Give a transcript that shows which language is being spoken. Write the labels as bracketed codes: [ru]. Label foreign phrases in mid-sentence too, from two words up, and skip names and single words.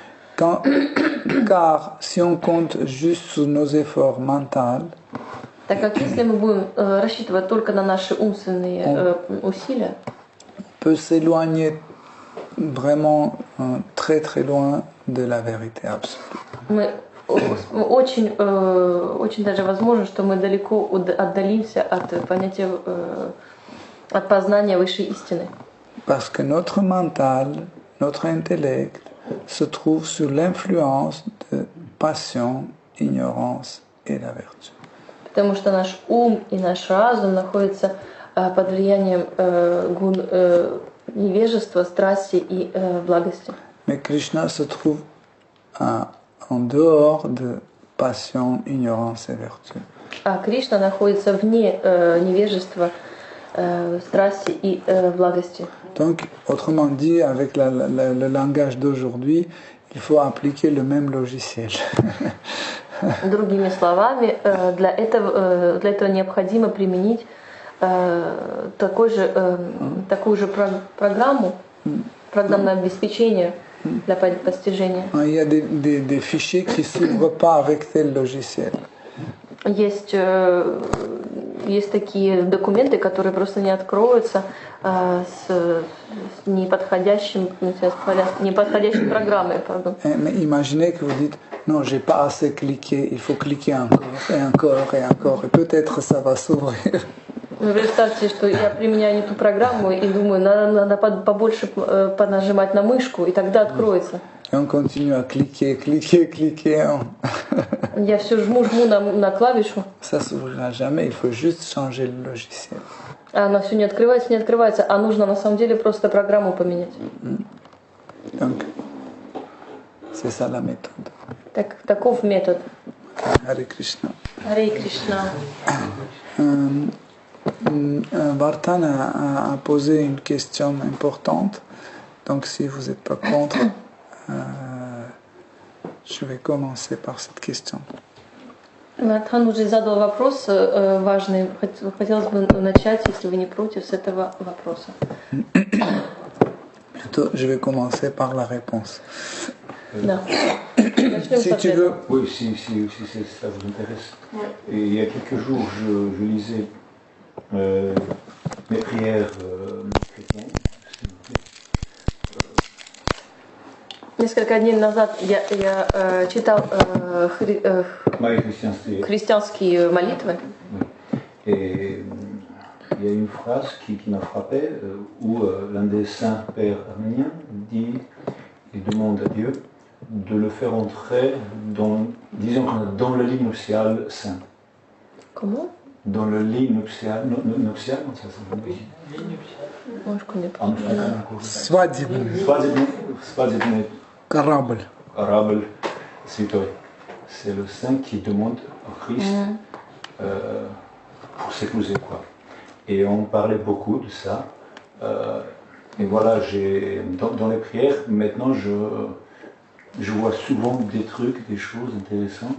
[fr] Car si on compte juste sur nos efforts mentaux, [ru] Так как если мы будем рассчитывать только на наши умственные усилия, [fr] peut s'éloigner vraiment très très loin de la vérité absolue. [ru] мы очень даже возможно, что мы далеко отдалимся от понятия, от познания высшей истины. [fr] Parce que notre mental, notre intellect se trouve sous l'influence de passion, ignorance et la vertu. [ru] Потому что наш ум и наш разум находятся под влиянием невежества, страсти и благости. [fr] Mais Krishna se trouve en dehors de passion, ignorance et vertu. [ru] А Кришна находится вне невежества, страсти и благости. [fr] Donc, autrement dit, avec le langage d'aujourd'hui, il faut appliquer le même logiciel. [ru] Другими словами, для этого необходимо применить такую же программу, программное обеспечение для постижения. [fr] Il y a des fichiers qui ne s'ouvrent pas avec tel logiciel. [ru] Есть такие документы, которые просто не откроются с неподходящей программой. [fr] Mais imaginez que vous dites non, j'ai pas assez cliqué, il faut cliquer encore et encore et encore, et peut-être ça va s'ouvrir. [ru] Вы представьте, что я применяю не ту программу и думаю, надо побольше понажимать на мышку, и тогда откроется. [fr] Et on continue à cliquer, cliquer, cliquer. [ru] Я все жму на клавишу. [fr] Ça s'ouvrira jamais, il faut juste changer le logiciel. [ru] А она все не открывается, а нужно на самом деле просто программу поменять. [fr] Donc, c'est ça la méthode. [ru] Таков метод. [fr] Hare Krishna. [ru] Харе Кришна. [fr] Vartan a posé une question importante, donc si vous n'êtes pas contre, je vais commencer par cette question. [ru] Вартхан уже задал вопрос важный. Хотелось бы начать, если вы не против, с этого вопроса. [fr] Plutôt, je vais commencer par la réponse. [ru] Да. Начнем с [fr] Si tu veux, [ru] ответа. [fr] Oui, si ça vous intéresse. Et il y a quelques jours, je lisais mes prières chrétiennes. [ru] Несколько дней назад я читал Мои христианские. христианские молитвы. [fr] Et il y a une phrase qui m'a frappé où l'un des saints pères arméniens dit, il demande à Dieu de le faire entrer dans, disons, dans la ligne nuptiale sainte. Comment? dans le lit nuptial, nuptial, ça s'appelle. Moi, je connais pas. [ru] Свадебный Корабль. корабль святой. [fr] C'est le saint qui demande au Christ pour s'épouser, quoi. Et on parlait beaucoup de ça. Et voilà, dans les prières, maintenant, je vois souvent des trucs, des choses intéressantes.